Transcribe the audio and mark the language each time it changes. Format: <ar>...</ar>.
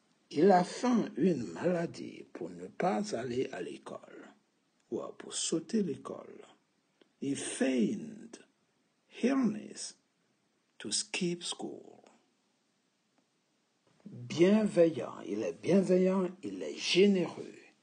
<fr>Il a feint une maladie pour ne pas aller à l'école ou pour sauter l'école.</fr> <en>He feigned illness to skip school.</en> <fr>Bienveillant, il est bienveillant, il est généreux.</fr>